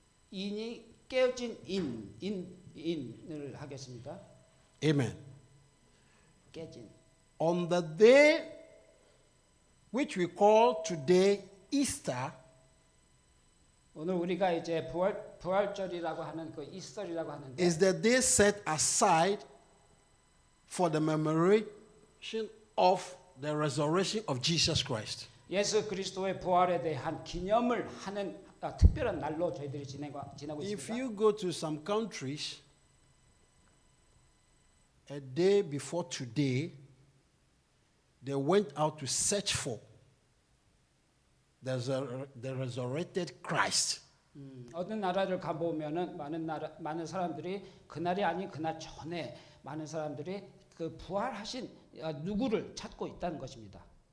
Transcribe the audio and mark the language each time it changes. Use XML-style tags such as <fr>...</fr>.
<ko>인이 깨어진 인을 하겠습니다.</ko> <en>Amen.</en> <ko>깨진.</ko> <en>On the day which we call today Easter,</en> <ko>오늘 우리가 이제 부활절이라고 하는 그 이스터리라고 하는데</ko> <en>is the day set aside for the commemoration of the resurrection of Jesus Christ.</en> <ko>예수 그리스도의 부활에 대한 기념을 하는 특별한 날로 저희들이 지내고</ko> <en>If</en> <ko>있습니다.</ko> <en>you go to some countries, a day before today, they went out to search for the resurrected Christ.</en> <ko>어떤 나라를 가보면은 많은 사람들이 그날이 아닌 그날 전에 많은 사람들이 그 부활하신 누구를 찾고 있다는 것입니다.</ko>